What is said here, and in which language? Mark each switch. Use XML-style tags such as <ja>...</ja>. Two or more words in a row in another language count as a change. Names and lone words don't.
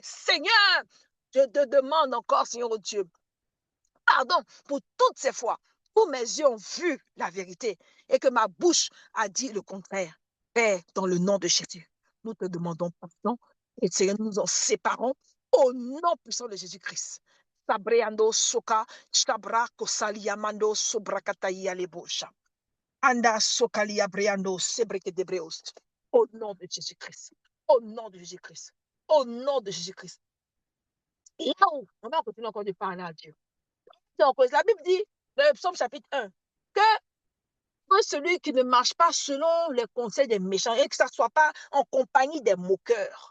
<fr>Seigneur, je te demande encore, Seigneur oh Dieu, pardon pour toutes ces fois où mes yeux ont vu la vérité et que ma bouche a dit le contraire. Père, dans le nom de Jésus, nous te demandons pardon et Seigneur, nous nous en séparons au nom puissant de Jésus-Christ. Sabreando soka, stabra kosaliamando sobrakataia lebosha. Anda sokalia breando sebreke debreost. Au nom de Jésus-Christ. Au nom de Jésus-Christ. Au nom de Jésus-Christ. Et là où on va continuer encore de parler à Dieu. Donc, la Bible dit, dans le psaume chapitre 1, que celui qui ne marche pas selon les conseils des méchants et que ça ne soit pas en compagnie des moqueurs.</fr>